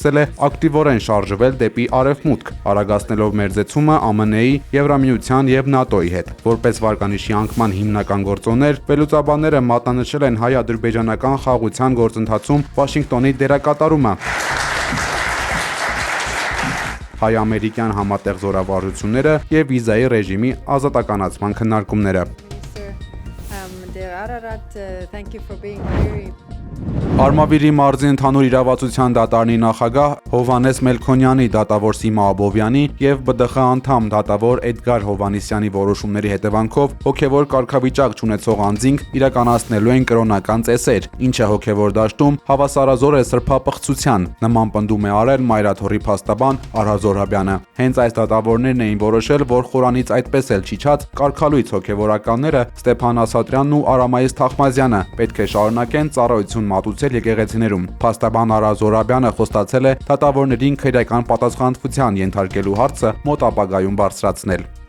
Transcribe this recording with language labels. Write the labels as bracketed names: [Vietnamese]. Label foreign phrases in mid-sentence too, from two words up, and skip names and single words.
[Armenian] է ակտիվորեն շարժվել դեպի արևմուտք, արագացնելով մերձեցումը ԱՄՆ-ի, Եվրամիության եւ ՆԱՏՕ-ի հետ։ Որպես վարկանիշի անկման հիմնական գործոններ, վերլուծաբանները մատնանշել են հայ-ադրբեջանական խաղաղության գործընթացում Վաշինգտոնի դերակատարումը, հայ-ամերիկյան համատեղ զորավարժությունները եւ վիզայի ռեժիմի ազատականացման քննարկումները։ [English] Ararat, thank you for being here. [Armenian] Արմավիրի մարզի ընդհանուր իրավացության դատարանի նախագահ Հովհաննես Մելքոնյանի, դատավոր Սիմա Աբովյանի եւ ԲԴԽ անդամ դատավոր Էդգար Հովհաննիսյանի որոշումների հետևանքով հոգեվոր կարգավիճակ չունեցող անձինք իրականացնելու են կրոնական ծեսեր, ինչը հոգեվոր դաշտում հավասարազոր է սրբապղծության, նման պնդում է արել Մայրաթորի փաստաբան Արհա Զոհրաբյանը։ Հենց այս դատավորներն էին որոշել, որ Խորանից այդպես էլ չիջած կարգալույց հոգեվորականները Ստեփան Ասատրյանն ու Արամայիս Թախմազյանը պետք է շարունակեն ծառայություն մատուցել եկեղեցիներում։ Փաստաբան Արհա Զոհրաբյանը խոստացել է դատավորներին քրեական պատասխանատվության ենթարկելու հարցը մոտ ապագայում բարձրացնել։